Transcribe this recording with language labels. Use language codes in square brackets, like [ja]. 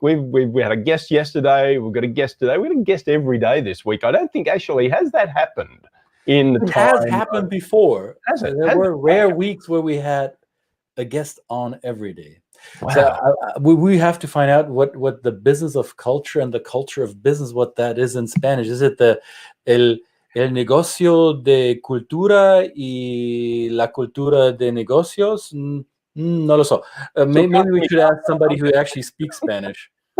[en] We had a guest yesterday. We've got a guest today. We had a guest every day this week. I don't think actually has that happened. It has happened before. There were rare weeks where we had a guest on every day. Wow. So we have to find out what the business of culture and the culture of business, what that is in Spanish. Is it [es] el negocio de cultura y la cultura de negocios? No lo sé. [en] Maybe we should ask somebody who actually speaks Spanish.